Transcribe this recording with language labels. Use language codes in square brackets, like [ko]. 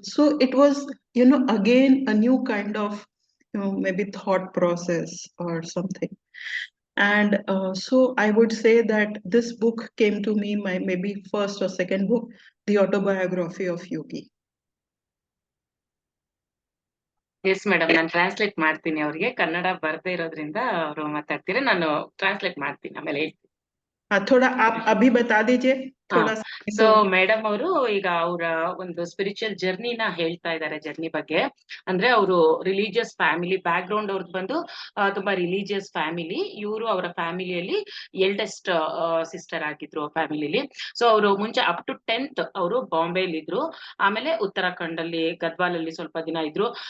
[en] So it was, again, a new kind of, maybe thought process or something. And so I would say that this book came to me, my maybe first or second book, The Autobiography of Yogi. [kn] Yes madam, ನಾನು translate ಮಾಡ್ತೀನಿ. ಅವ್ರಿಗೆ ಕನ್ನಡ ಬರ್ದೇ ಇರೋದ್ರಿಂದ ಅವರು ಮಾತಾಡ್ತೀರಾ, ನಾನು translate ಮಾಡ್ತೀನಿ, ಆಮೇಲೆ ಹೇಳ್ತೀನಿ. [hi] थोड़ा आप अभी बता दीजिए थोड़ा सा, [kn] ಸೊ ಮೇಡಮ್ ಅವರು ಈಗ ಅವರ ಒಂದು ಸ್ಪಿರಿಚುವಲ್ ಜರ್ನಿನ ಹೇಳ್ತಾ ಇದ್ದಾರೆ. ಜರ್ನಿ ಬಗ್ಗೆ ಅಂದ್ರೆ ಅವರು ರಿಲಿಜಿಯಸ್ ಫ್ಯಾಮಿಲಿ ಬ್ಯಾಕ್ ಗ್ರೌಂಡ್ ಅವ್ರದ್ದು ಬಂದು ತುಂಬಾ ರಿಲಿಜಿಯಸ್ ಫ್ಯಾಮಿಲಿ. ಇವರು ಅವರ ಫ್ಯಾಮಿಲಿಯಲ್ಲಿ ಎಲ್ಡೆಸ್ಟ್ ಸಿಸ್ಟರ್ ಆಗಿದ್ರು ಫ್ಯಾಮಿಲಿಲಿ. ಸೊ ಅವರು ಮುಂಚೆ ಅಪ್ ಟು 10th ಅವರು ಬಾಂಬೆಲಿ ಇದ್ರು. ಆಮೇಲೆ ಉತ್ತರಾಖಂಡ್ ಅಲ್ಲಿ, ಗದ್ವಾಲ್ ಅಲ್ಲಿ ಸ್ವಲ್ಪ ದಿನ ಇದ್ರು.